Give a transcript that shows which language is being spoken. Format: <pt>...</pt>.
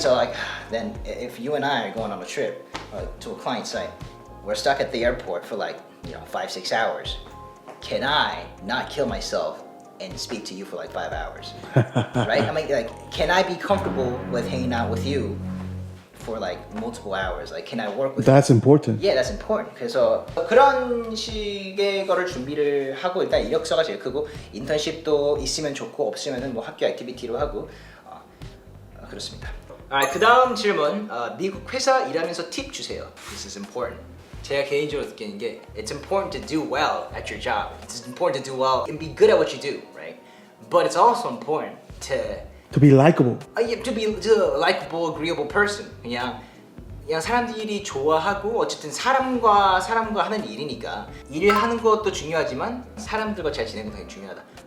<en>So like then if you and I are going on a trip to a client site, we're stuck at the airport for like 5-6 hours. Can I not kill myself and speak to you for like 5 hours? Right? I mean, like, can I be comfortable with hanging out with you for like multiple hours? Like, can I work with That's important. Yeah, that's important.</en> <ko>그래서 그런 식의 거를 준비를 하고 일단 이력서가 제일 크고 인턴십도 있으면 좋고 없으면은 뭐 학교 액티비티로 하고 그렇습니다. 그 다음 질문. 미국 회사 일하면서 팁 주세요.</ko> <en>This is important.</en> <ko>제가 개인적으로 느끼는 게</ko> <en>it's important to do well at your job. It's important to do well and be good at what you do, right? But it's also important To be likable. to be a likable, agreeable person.</en> <ko>그냥 사람들이 좋아하고 어쨌든 사람과 하는 일이니까 일을 하는 것도 중요하지만 사람들과 잘 지내는 게 되게 중요하다.</ko>